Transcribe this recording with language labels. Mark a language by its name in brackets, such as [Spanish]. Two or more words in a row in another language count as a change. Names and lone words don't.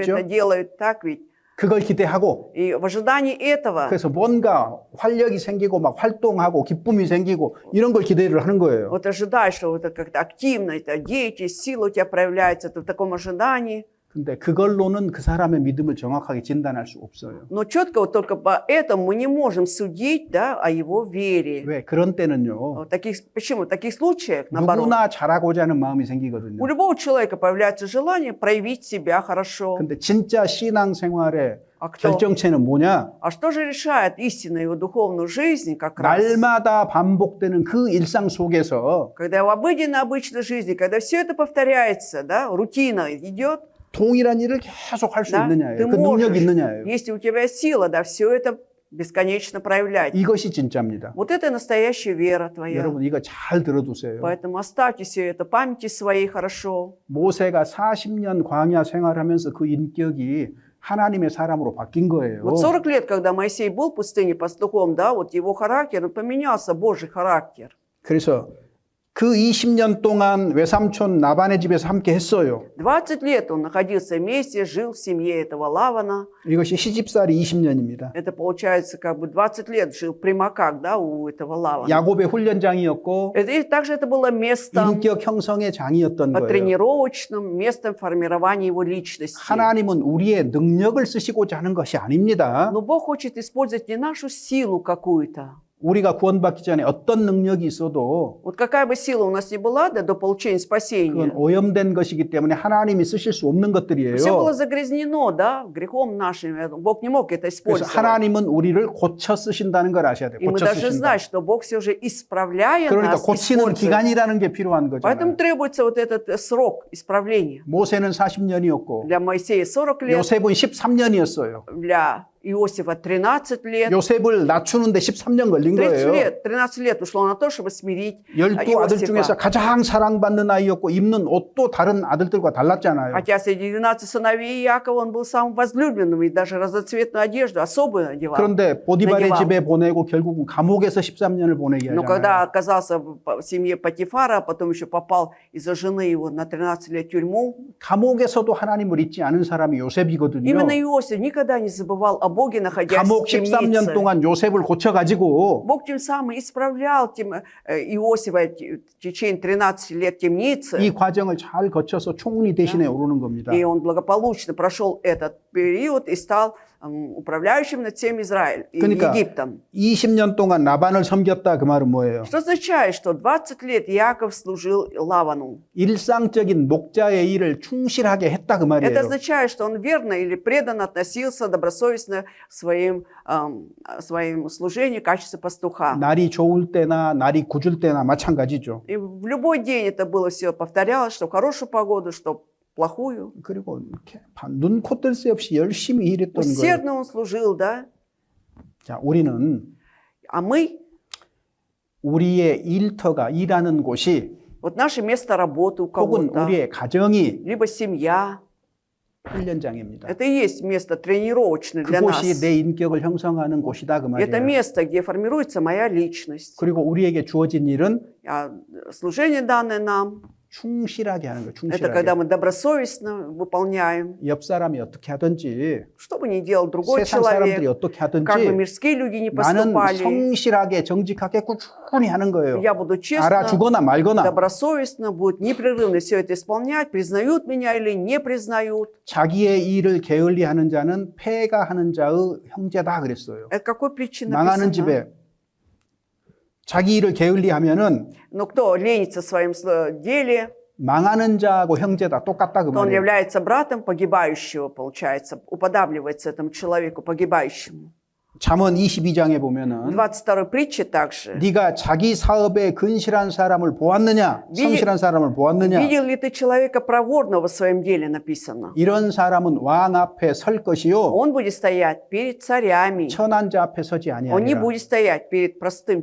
[Korean] 맞죠? [Russian] это делают, так ведь. [Korean] 그걸 기대하고 [Russian] И в ожидании этого [Korean] 그래서 뭔가 활력이 생기고 막 활동하고 기쁨이 생기고 이런 걸 기대를 하는 거예요. [Russian] вот ожидаешь, что вот это как-то активно, это деятельность, сила у тебя проявляется, ты в таком ожидании. [Korean] 근데 그걸로는 그 사람의 믿음을 정확하게 진단할 수 없어요. [Russian] Но четко вот только по этому мы не можем судить, да, о его вере. [Korean] 왜? 그런 때는요. [Russian] Почему? В таких случаях, наоборот, [Korean] 누구나 잘하고자 하는 마음이 [Russian] у [Korean] 생기거든요. [Russian] любого человека появляется желание проявить себя хорошо. [Korean] 근데 진짜 신앙생활의 [Russian] А кто? [Korean] 결정체는 뭐냐? [Russian] А что же решает истинно его духовную жизнь как раз? [Korean] 날마다 반복되는 그 일상 속에서 [Russian] Когда в обыденной, обычной жизни, когда все это повторяется, да, рутина идет, [Korean] 동일한 일을 계속 할 수 [Russian] да, [Korean] 있느냐예요. [Russian] ты [Korean] 그 능력이 [Russian] можешь, [Korean] 있느냐예요. [Russian] если у тебя сила, да, все это бесконечно проявлять. [Korean] 이것이 진짜입니다. [Russian] Вот это настоящая вера твоя. [Korean] 여러분 이거 잘 들어두세요. [Russian] Поэтому оставьте все это в памяти своей хорошо. [Korean] 모세가 40년 광야 생활하면서 그 인격이 하나님의 사람으로 바뀐 거예요. [Russian] Вот 40 лет, когда Моисей был в пустыне пастухом, да, вот его характер, он поменялся, Божий характер. [Korean] 그래서 그 20년 동안 외삼촌 나반의 집에서 함께 했어요. [Russian] 20 лет он находился вместе, жил в семье этого Лавана. [Korean] 이것이 시집살이 20년입니다. [Russian] Это получается как бы 20 лет жил в примаках, да, у этого Лавана. [Korean] 야곱의 훈련장이었고 [Russian] И также это было местом [Korean] 인격 형성의 장이었던 거예요. [Russian] тренировочным, местом формирования его личности. [Korean] 하나님은 우리의 능력을 쓰시고자 하는 것이 아닙니다. [Russian] Но Бог хочет использовать не нашу силу какую-то. [Korean] 우리가 구원받기 전에 어떤 능력이 있어도 [Russian] Вот какая бы сила у нас ни была, да, до получения спасения, [Korean] 그건 오염된 것이기 때문에 하나님이 쓰실 수 없는 것들이에요. [Russian] все было загрязнено, да, грехом нашим. Бог не мог это [Korean] 그래서 [Russian] использовать. [Korean] 하나님은 우리를 고쳐 쓰신다는 걸 아셔야 돼요. [Russian] И мы [Korean] 고쳐 [Russian] должны [Korean] 쓰신다. [Russian] знать, что Бог все же исправляя [Korean] 그러니까 [Russian] нас, [Korean] 고치는 [Russian] использует. [Korean] 기간이라는 게 필요한 [Russian] Поэтому [Korean] 거잖아요. [Russian] требуется вот этот срок исправления. [Korean] 모세는 40년이었고 [Russian] Для Моисея 40 лет, [Korean] 요셉은 13년이었어요. [Russian] для Иосифа 13 лет. [Korean] 요셉을 낮추는데 13년 걸린 [Russian] 30 [Korean] 거예요. [Russian] лет, 13 лет ушло на то, чтобы смирить [Korean] 12 아들 중에서 [Russian] Иосифа. [Korean] 가장 사랑받는 아이였고 입는 옷도 다른 아들들과 달랐잖아요. [Russian] Хотя среди 12 сыновей Иакова он был самым возлюбленным, и даже разноцветную одежду особую надевал. [Korean] 그런데 보디발의 [Russian] надевал. [Korean] 집에 보내고 결국은 감옥에서 13년을 보내게 [Russian] Но когда [Korean] 하잖아요. [Russian] оказался в семье Патифара, а потом еще попал из-за жены его на 13 лет в тюрьму, [Korean] 감옥에서도 하나님을 잊지 않은 사람이 요셉이거든요. [Russian] именно Иосиф никогда не забывал о Боге, находясь [Korean] 감옥 [Russian] в [Korean] 13년 [Russian] темнице. [Korean] 동안 요셉을 고쳐가지고 [Russian] Бог тем самым исправлял Иосифа в течение 13 лет в темнице, [Korean] 이 과정을 잘 거쳐서 총리 대신에 오르는 겁니다. [Russian] и он благополучно прошел этот период и стал управляющим над всем [Korean] 그러니까 [Russian] Египтом. [Korean] 20년 동안 라반을 섬겼다 그 말은 뭐예요? [Russian] Что означает, что 20 лет Яков служил Лавану? [Korean] 일상적인 목자의 일을 충실하게 했다 그 [Russian] Это [Korean] 말이에요. [Russian] означает, что он верно или преданно относился добросовестно к своему служению в качестве пастуха. [Korean] 날이 좋을 때나 날이 굳을 때나 마찬가지죠. [Russian] И в любой день это было все повторялось, что в хорошую погоду, что в плохую. [Korean] 그리고 이렇게 눈코 뜰 새 없이 열심히 일했던 거예요. [Russian] Усердно он служил, да? [Korean] 자, 우리는 [Russian] А мы, [Korean] 우리의 일터가 일하는 곳이 [Russian] вот наше место работы у [Korean] 혹은 [Russian] кого-то, [Korean] 우리의 가정이 [Russian] либо семья, [Korean] 훈련장입니다. [Russian] это и есть место тренировочное для нас. [Korean] 그곳이 내 인격을 형성하는 곳이다 그 [Russian] Это [Korean] 말이에요. [Russian] место, где формируется моя личность. [Korean] 그리고 우리에게 주어진 일은 [Russian] А служение, данное нам, [Korean] 충실하게 하는 거예요. [Russian] это когда [Korean] 충실하게. [Russian] мы добросовестно выполняем. [Korean] 옆 사람이 어떻게 하든지 [Russian] Что бы ни делал другой [Korean] 세상 사람들이 [Russian] человек, [Korean] 어떻게 [Russian] как бы [Korean] 하든지 [Russian] мирские люди не [Korean] 나는 [Russian] поступали, [Korean] 성실하게 정직하게 꾸준히 하는 거예요. [Russian] я буду честно, [Korean] 알아주거나 말거나 [Russian] добросовестно, будет непрерывно все это исполнять, признают меня или не признают. [Korean] 자기의 일을 게을리하는 자는 폐가 하는 자의 형제다 그랬어요. [Russian] Это какой притче [Korean] 망하는 [Russian] написано? [Korean] 집에 자기 일을 게을리하면은 [Russian] Но кто ленится в своем деле, [Korean] 망하는 자하고 형제다 똑같다 그 [Russian] то он [Korean] 말이에요. [Russian] является братом погибающего, получается, уподабливается этому человеку погибающему. [Korean] 잠언 22장에 보면은 [Russian] 22 притче также. [Korean] 네가 자기 사업에 근실한 사람을 보았느냐? 성실한 사람을 보았느냐? [Russian] Видел ли ты человека проворного в своем деле, написано? [Korean] 이런 사람은 왕 앞에 설 것이요 [Russian] Он будет стоять перед царями. [Korean] 천한 자 앞에 서지 [Russian] Он не [Korean] 아니하리라. [Russian] будет стоять перед простым